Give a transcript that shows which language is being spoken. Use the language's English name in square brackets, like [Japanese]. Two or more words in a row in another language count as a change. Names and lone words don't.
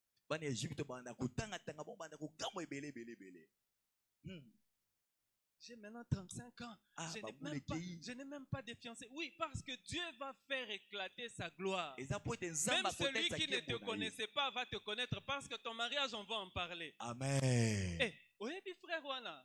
[Lingala] bana Egypte banda kutanga tanga bon banda kukamwa ebele bele. [French] J'ai maintenant 35 ans. Je n'ai même pas de fiancé. Oui, parce que Dieu va faire éclater sa gloire. Même celui qui ne te connaissait pas va te connaître parce que ton mariage, on va en parler. Amen. Oui, frère Wana.